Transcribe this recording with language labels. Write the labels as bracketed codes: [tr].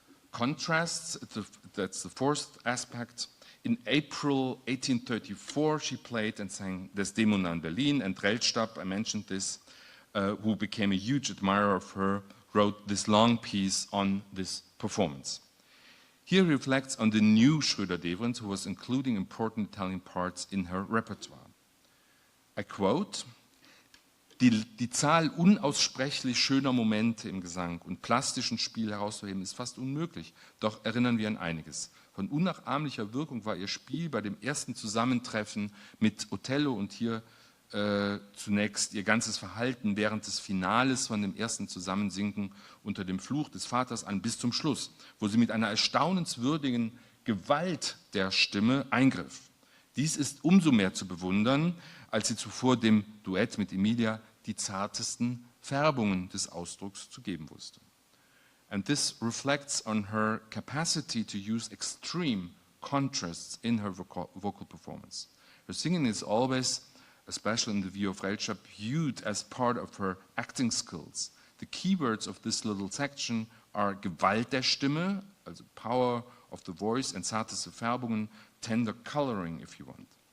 [en] Contrasts, that's the fourth aspect. In April 1834, she played and sang Desdemona in Berlin, and Rellstab, I mentioned this, who became a huge admirer of her, wrote this long piece on this performance. Here he reflects on the new Schroeder-Devrient, who was including important Italian parts in her repertoire. I quote, [de] die Zahl unaussprechlich schöner Momente im Gesang und plastischen Spiel herauszuheben, ist fast unmöglich, doch erinnern wir an einiges. Von unnachahmlicher Wirkung war ihr Spiel bei dem ersten Zusammentreffen mit Othello und hier zunächst ihr ganzes Verhalten während des Finales von dem ersten Zusammensinken unter dem Fluch des Vaters an bis zum Schluss, wo sie mit einer erstaunenswürdigen Gewalt der Stimme eingriff. Dies ist umso mehr zu bewundern, als sie zuvor dem Duett mit Emilia die zartesten Färbungen des Ausdrucks zu geben wusste. [en] And this reflects on her capacity to use extreme contrasts in her vocal performance. Her singing is always, especially in the view of Reltschap, viewed as part of her acting skills. The keywords of this little section are [de] Gewalt der Stimme, [en] also power of the voice, and [de] zarte Färbungen, [en] tender coloring, if you want.